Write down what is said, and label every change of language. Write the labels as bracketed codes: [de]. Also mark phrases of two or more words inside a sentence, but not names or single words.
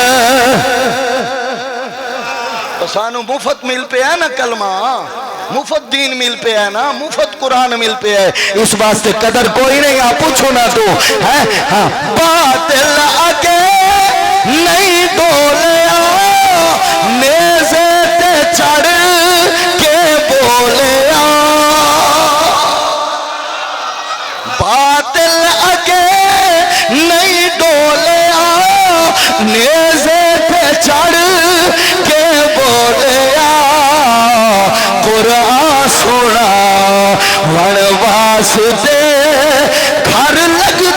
[pa] سانو مفت مل پہ ہے نا کلمہ مفت دین مل پہ ہے نا مفت قرآن مل پہ ہے اس واسطے قدر کوئی نہیں آپ پوچھو نا تو ہے باطل آگے نہیں ڈولیا نیزے تے چڑھ کے بولیا باطل آگے نہیں ڈولیا نیزے تے چڑھ کے بولیا قرآن سنا ون واسطے گھر